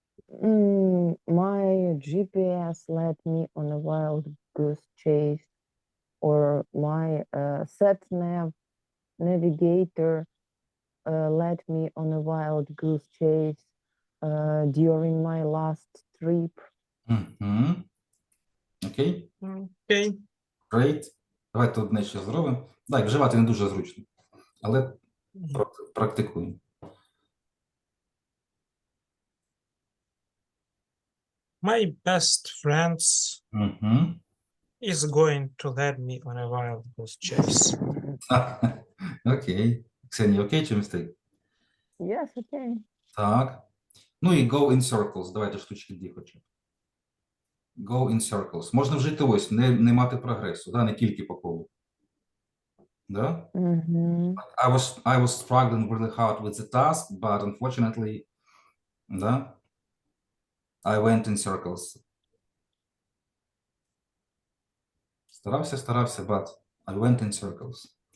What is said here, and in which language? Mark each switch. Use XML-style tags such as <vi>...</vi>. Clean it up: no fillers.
<en>My GPS led me on a wild goose chase, or my sat-nav navigator led me on a wild goose chase during my last trip.</en> <uk>Угу. Окей.</uk> <en>Okay. Great.</en> <uk>Давайте одне ще зробимо. Так, вживати не дуже зручно, але практикуємо.</uk> <en>My best friends</en> <uk>Угу.</uk> <en>is going to lead me on a wild goose chase.</en> <uk>Окей. Ксенія, окей чи містейк?</uk> <en>Yes, okay.</en> <uk>Так. Ну і</uk> <en>go in circles.</en> <uk>Давайте штучки 2 хоча б.</uk> <en>Go in circles.</en> <uk>Можна вжити ось, не мати прогресу, да? Не тільки по колу. Да?</uk> <en>I was struggling really hard with the task, but unfortunately, да? I went in circles.</en> <uk>Старався,</uk> <en>but I went in circles.</en>